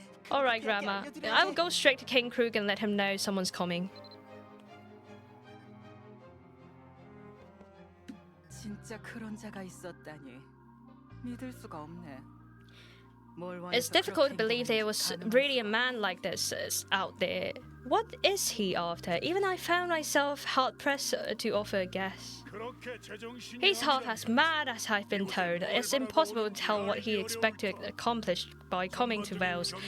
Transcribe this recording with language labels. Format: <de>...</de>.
<en>Alright, Grandma. I will go straight to King Krug and let him know someone's coming.</en> <ko>진짜 그런 자가 있었다니. 믿을 수가 없네.</ko> <en>It's difficult to believe there was really a man like this out there. What is he after? Even I found myself hard-pressed to offer a guess. He's half as mad as I've been told. It's impossible to tell what he expects to accomplish by coming to Wales.</en>